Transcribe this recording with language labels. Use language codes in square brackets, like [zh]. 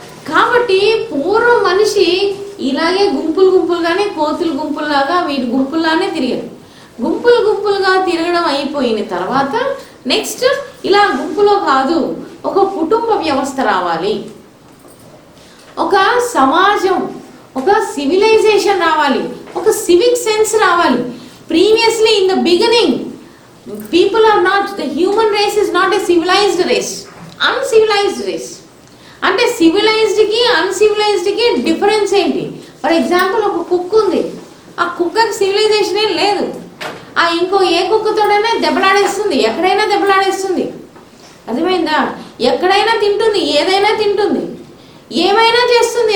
[te] కాబట్టి పూర్వం మనిషి ఇలాగే గుంపులుగానే కోతులు గుంపుల్లాగా వీటి గుంపుల్లానే తిరిగారు. గుంపులుగా తిరగడం అయిపోయిన తర్వాత నెక్స్ట్ ఇలా గుంపులో కాదు, ఒక కుటుంబ వ్యవస్థ రావాలి, ఒక సమాజం, ఒక సివిలైజేషన్ రావాలి, ఒక సివిక్ సెన్స్ రావాలి. [en] Previously in the beginning people are not, the human race is not a civilized race, uncivilized race. [te] అంటే సివిలైజ్డ్కి అన్సివిలైజ్డ్కి డిఫరెన్స్ ఏంటి? ఫర్ ఎగ్జాంపుల్ ఒక కుక్క ఉంది, ఆ కుక్కకి సివిలైజేషన్ ఏం లేదు. ఆ ఇంకో ఏ కుక్కతోడైనా దెబ్బలాడేస్తుంది, ఎక్కడైనా దెబ్బలాడేస్తుంది. అర్థమైందా? ఎక్కడైనా తింటుంది, ఏదైనా తింటుంది, ఏమైనా చేస్తుంది.